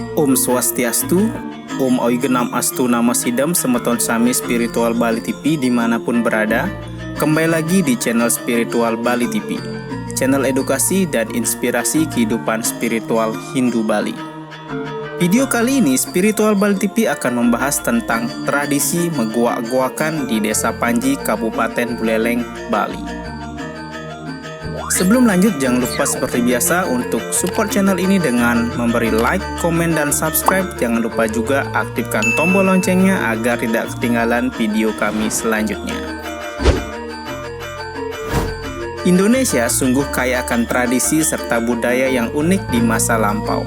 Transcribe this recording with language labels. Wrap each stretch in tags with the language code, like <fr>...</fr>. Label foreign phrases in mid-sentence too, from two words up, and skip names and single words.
<sa>Om Swastiastu, Om Oigenam Astu Nama Sidam</sa> <ban>Semeton Sami Spiritual Bali TV</ban> <id>dimanapun berada. Kembali lagi di channel Spiritual Bali TV, channel edukasi dan inspirasi kehidupan spiritual Hindu Bali. Video kali ini Spiritual Bali TV akan membahas tentang tradisi megoak-goakan di Desa Panji, Kabupaten Buleleng, Bali. Sebelum lanjut, jangan lupa seperti biasa untuk support channel ini dengan memberi like, komen, dan subscribe. Jangan lupa juga aktifkan tombol loncengnya agar tidak ketinggalan video kami selanjutnya. Indonesia sungguh kaya akan tradisi serta budaya yang unik di masa lampau.</id>